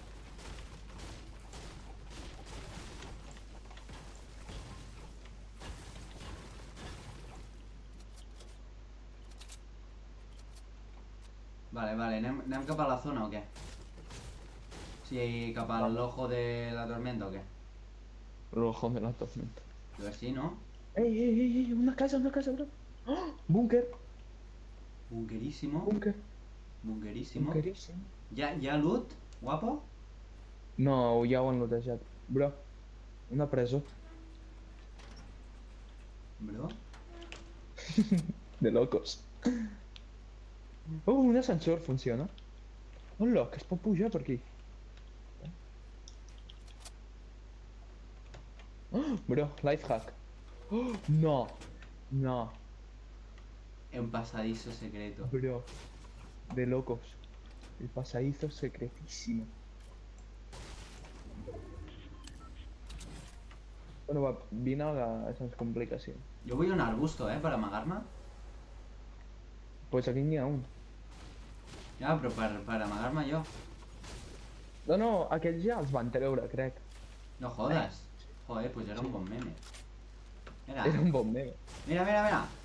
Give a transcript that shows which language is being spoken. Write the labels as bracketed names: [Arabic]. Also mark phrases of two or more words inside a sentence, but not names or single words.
[Catalan] Vale, anem cap a la zona o què? O sigui, cap al [Spanish] ojo de la tormenta [Catalan] o què? [Spanish] Rojo de la tormenta. [Catalan] Jo que sí, no? [Spanish] Ey, una casa, bro. ¡Oh! Búnker. Bunkerísimo. Bunkerísimo. [Catalan] Bunkeríssim. [Spanish] ¿Ya loot, guapo? [Catalan] No, ja ho han lotejat. Bro, una presó. Bro. [Spanish] De locos. Un ascensor funciona. [Catalan] Hola, que es pot pujar per aquí. [English] Oh, Bro, life hack. Oh, no. [Spanish] No, Un pasadizo secreto. bro. De locos. El pasadizo secretísimo. Bueno, va, vine a esas complicacions. Yo voy a un arbusto, para amagar-me. [Catalan] Pues aquí n'hi ha un. Ja, però per amagar-me jo. No, aquells ja els van treure, crec. [Spanish] No jodas. Joder, pues [Catalan] era un bon meme. Mira, Era un bon meme. mira, mira, mira.